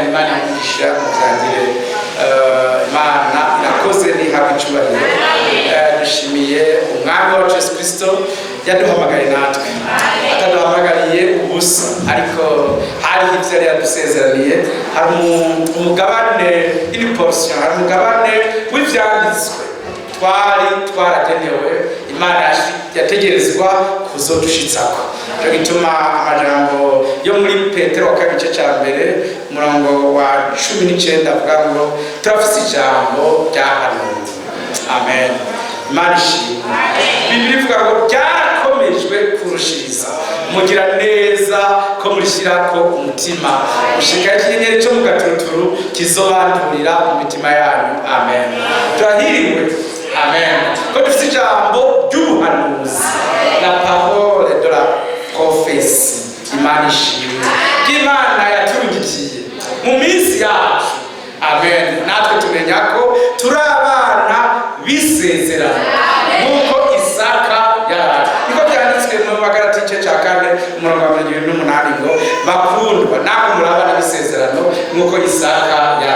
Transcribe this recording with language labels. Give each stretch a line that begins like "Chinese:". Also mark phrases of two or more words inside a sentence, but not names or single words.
Rundi: Imana imugisha mubyangire. Imana irakoze ntihabwe icyubahiro. Dushimiye umwami wacu Yesu Kristo yaduhamagaye natwe, ataduhamagariye ubusa, ariko hari ibyo yari yadusezeraniye. Hari umugabane portion, hari umugabane w'ibyanditswe twaragenewe, Imana yategerezwa kuzodushitsako. Cyo gituma amajambo yo muri Petero wa kabiri gice cya mbere umurongo wa 19 avuga ngo turafise ijambo ryahanuwe. Amen. Imana ishimwe. Bibiri ivuga ngo byarakomejwe kurushiriza, mugira neza ko murishyirako umutima, mushika ikinyenyeri cyo mu gaturuturu kizobandurira mu mitima yanyu. Amen. Turahiriwe. Amen. Ko dufite ijambo ry'ubuhanuzi,
French: la parole de la prophétie.
Rundi: Imana ishimwe. Imana yaturungikiye mu minsi yacu. Amen. Natwe tumenya ko turi abana bisezerano nk'uko Isaka yari. Niko byanditswe mu Bagalati igice cya 4 umurongo wa 28 ngo bakundwa namwe muri abana bisezerano nk'uko Isaka yari.